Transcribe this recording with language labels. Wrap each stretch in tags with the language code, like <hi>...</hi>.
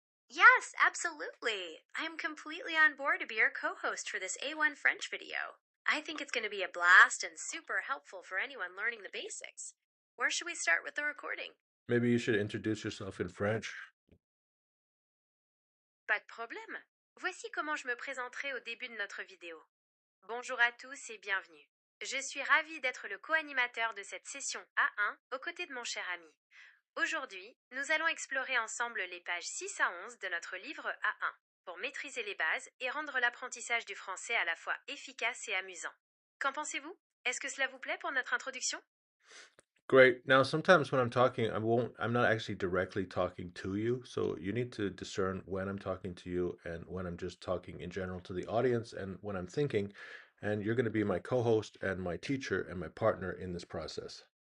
<en>Yes, absolutely. I am completely on board to be your co host for this A1 French video. I think it's going to be a blast and super helpful for anyone learning the basics. Where should we start with the recording? Maybe you should introduce yourself in French.</en> <fr>Pas de problème. Voici comment je me présenterai au début de notre vidéo. Bonjour à tous et bienvenue. Je suis ravie d'être le co-animateur de cette session A1 aux côtés de mon cher ami. Aujourd'hui, nous allons explorer ensemble les pages 6 à 11 de notre livre A1 pour maîtriser les bases et rendre l'apprentissage du français à la fois efficace et amusant. Qu'en pensez-vous? Est-ce que cela vous plaît pour notre introduction?</fr> <en>Great. Now, sometimes when I'm talking, I'm not actually directly talking to you. So you need to discern when I'm talking to you and when I'm just talking in general to the audience and when I'm thinking. And you're going to be my co-host and my teacher and my partner in this process.</en>